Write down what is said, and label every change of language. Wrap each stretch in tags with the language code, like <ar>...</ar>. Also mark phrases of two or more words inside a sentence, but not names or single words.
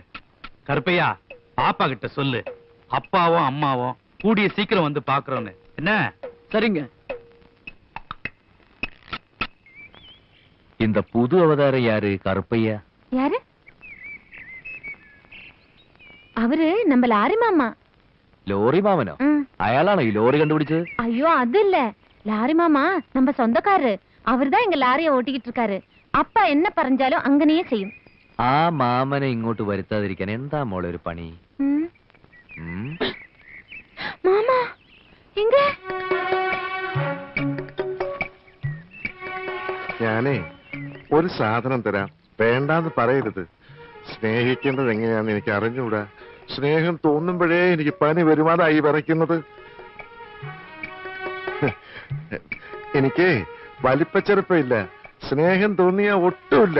<ta>கருப்பையா, பாப்பா கிட்ட சொல்லு, அப்பாவும் அம்மாவும் கூடிய சீக்கிரம் வந்து பாக்குறோன்னு. என்ன? சரிங்க. இந்த புது அவதாரம் யாரு? கருப்பையா யாரு? அவரு நம்ம லாரி மாமா.</ta> <ml>ലോറി മാമനോ? അയാളാണോ ഈ ലോറി കണ്ടുപിടിച്ചത്?</ml> <ta>ஐயோ அது இல்ல, லாரி மாமா நம்ம சொந்தக்காரரு. அவர்தான் எங்க லாரியை ஓட்டிக்கிட்டு இருக்காரு. அப்பா என்ன</ta> <ml>പറഞ്ഞാലും അങ്ങനെയേ</ml> <ta>செய்யும்.</ta> <ml>ആ മാമനെ ഇങ്ങോട്ട് വരുത്താതിരിക്കാൻ എന്താ മോളെ ഒരു പണി?</ml> <ta>மாமா எங்க?</ta> <ml>ഞാനേ ഒരു സാധനം തരാം, വേണ്ടാന്ന് പറയരുത്. സ്നേഹിക്കേണ്ടത് എങ്ങനെയാന്ന് എനിക്ക് അറിഞ്ഞൂടാ. സ്നേഹം തോന്നുമ്പോഴേ എനിക്ക് പനി വരുമാതായി വിറയ്ക്കുന്നത്. എനിക്ക് വലിപ്പച്ചെറുപ്പമില്ല, സ്നേഹം തോന്നിയ ഒട്ടുമില്ല.</ml>